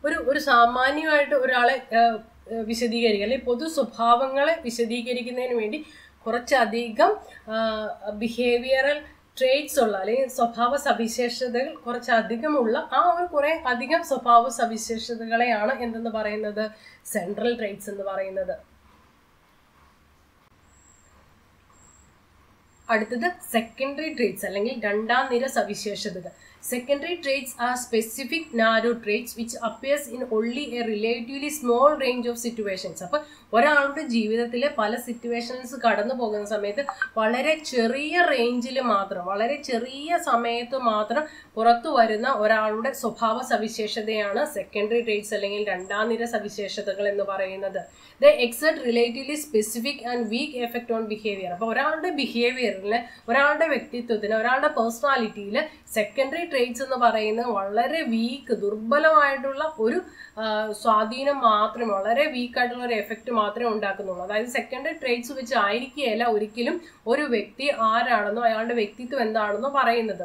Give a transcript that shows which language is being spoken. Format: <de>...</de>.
<ml>ഒരു സാമാന്യമായിട്ട് ഒരാളെ വിശദീകരിക്കുക അല്ലെങ്കിൽ പൊതു സ്വഭാവങ്ങളെ വിശദീകരിക്കുന്നതിന് വേണ്ടി കുറച്ചധികം ബിഹേവിയറൽ ട്രെയ്റ്റ്സ് ഉള്ള അല്ലെങ്കിൽ സ്വഭാവ സവിശേഷതകൾ കുറച്ചധികമുള്ള കുറേ അധികം സ്വഭാവ സവിശേഷതകളെയാണ് എന്തെന്ന് പറയുന്നത്? സെൻട്രൽ ട്രെയ്റ്റ്സ് എന്ന് പറയുന്നത്. അടുത്തത് സെക്കൻഡറി ട്രെയ്റ്റ്സ് അല്ലെങ്കിൽ രണ്ടാം നിര സവിശേഷതകൾ.</ml> <en>Secondary traits are specific narrow traits which appears in only a relatively small range of situations.</en> <ml>അപ്പോൾ ഒരാളുടെ ജീവിതത്തിലെ പല സിറ്റുവേഷൻസ് കടന്നു പോകുന്ന സമയത്ത് വളരെ ചെറിയ റേഞ്ചിൽ മാത്രം, വളരെ ചെറിയ സമയത്ത് മാത്രം പുറത്തു വരുന്ന ഒരാളുടെ സ്വഭാവ സവിശേഷതയാണ് സെക്കൻഡറി ട്രെയ്റ്റ്സ് അല്ലെങ്കിൽ രണ്ടാം നിര സവിശേഷതകൾ എന്ന് പറയുന്നത്.</ml> <en>They exert relatively specific and weak effect on behavior.</en> <ml>അപ്പോൾ ഒരാളുടെ ബിഹേവിയറിൽ, ഒരാളുടെ വ്യക്തിത്വത്തിന്, ഒരാളുടെ പേഴ്സണാലിറ്റിയിൽ സെക്കൻഡറി ട്രെയ്റ്റ്സ് എന്ന് പറയുന്നത് വളരെ ദുർബലമായിട്ടുള്ള ഒരു സ്വാധീനം മാത്രമേ, വളരെ വീക്കായിട്ടുള്ള ഒരു എഫക്റ്റ് മാത്രമേ ഉണ്ടാക്കുന്നുള്ളൂ. അതായത് സെക്കൻഡറി ട്രെയ്റ്റ്സ് വെച്ച് ആയിരിക്കുകയല്ല ഒരിക്കലും ഒരു വ്യക്തി ആരാണെന്നോ അയാളുടെ വ്യക്തിത്വം എന്താണെന്നോ പറയുന്നത്.</ml>